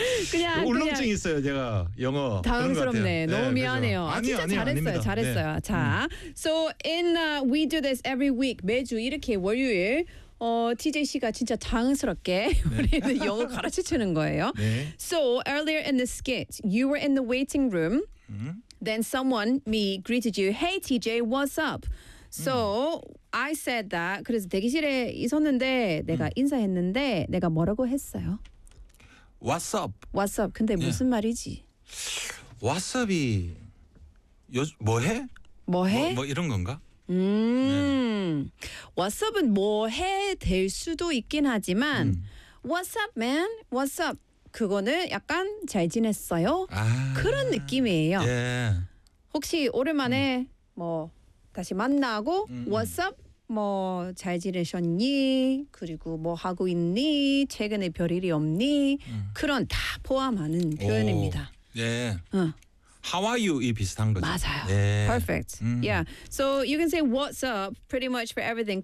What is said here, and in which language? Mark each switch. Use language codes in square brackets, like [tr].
[ko] 그냥 울렁증 그냥 있어요 제가 영어. 당황스럽네. 너무 네, 미안해요. 아니, 진짜 아니, 잘했어요. 아닙니다. 잘했어요. 네. 자, [en] so in we do this every week [ko] 매주 이렇게 월요일 TJ 씨가 진짜 당황스럽게 네. 우리는 영어 가르치는 거예요. 네. [en] So earlier in the skit, you were in the waiting room. Then someone, me, greeted you. Hey, TJ, what's up? So I said that. [ko] 그래서 대기실에 있었는데 내가 인사했는데 내가 뭐라고 했어요? [en] What's up? What's up? [ko] 근데 무슨 yeah. 말이지? What's up이 뭐해? 뭐해? 뭐 이런 건가? 네. What's up은 뭐해 될 수도 있긴 하지만 [en] What's up, man? What's up? [ko] 그거는 약간 잘 지냈어요? 아, 그런 느낌이에요. 예. 혹시 오랜만에 뭐 다시 만나고 [en] What's up? [ko] 뭐 잘 지내셨니? 그리고 뭐 하고 있니? 최근에 별일이 없니? 그런 다 포함하는 표현입니다. 오, 예. [en] How are you? [ko] 이 비슷한 거죠. 맞아요. 예. [en] Perfect. Yeah. So you can say what's up pretty much for everything.